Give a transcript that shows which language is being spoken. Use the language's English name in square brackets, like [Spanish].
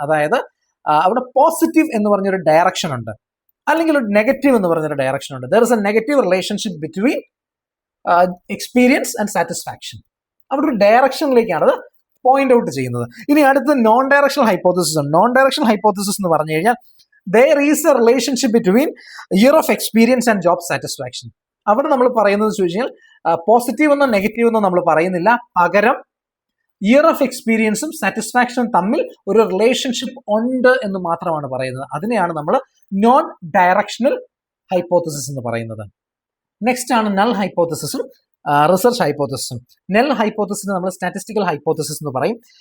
[Malayalam] അതായത് അവിടെ പോസിറ്റീവ് എന്ന് പറഞ്ഞൊരു ഡയറക്ഷൻ ഉണ്ട്, അല്ലെങ്കിൽ ഒരു നെഗറ്റീവ് എന്ന് പറഞ്ഞൊരു ഡയറക്ഷൻ ഉണ്ട്. [English] There is a negative relationship between experience and satisfaction. [Malayalam] അവിടെ ഒരു ഡയറക്ഷനിലേക്കാണ് അത് പോയിന്റ് ഔട്ട് ചെയ്യുന്നത്. ഇനി അടുത്ത നോൺ ഡയറക്ഷണൽ ഹൈപ്പോത്തസിസ് ഉണ്ട്. നോൺ ഡയറക്ഷണൽ ഹൈപ്പോത്തസിസ് എന്ന് പറഞ്ഞു കഴിഞ്ഞാൽ [English] there is a relationship between year of experience and job satisfaction. [Malayalam] അവിടെ നമ്മൾ പറയുന്നത് ചോദിച്ചു കഴിഞ്ഞാൽ പോസിറ്റീവ് എന്നോ നെഗറ്റീവ് എന്നോ നമ്മൾ പറയുന്നില്ല, പകരം ഇയർ ഓഫ് എക്സ്പീരിയൻസും സാറ്റിസ്ഫാക്ഷനും തമ്മിൽ ഒരു റിലേഷൻഷിപ്പ് ഉണ്ട് എന്ന് മാത്രമാണ് പറയുന്നത്. അതിനെയാണ് നമ്മൾ നോൺ ഡയറക്ഷണൽ ഹൈപ്പോത്തസിസ് എന്ന് പറയുന്നത്. നെക്സ്റ്റ് ആണ് നൾ ഹൈപ്പോത്തസിസും റിസർച്ച് ഹൈപ്പോത്തസിസും. നൾ ഹൈപ്പോത്തസിന് നമ്മൾ സ്റ്റാറ്റിസ്റ്റിക്കൽ ഹൈപ്പോത്തസിസ് എന്ന് പറയും.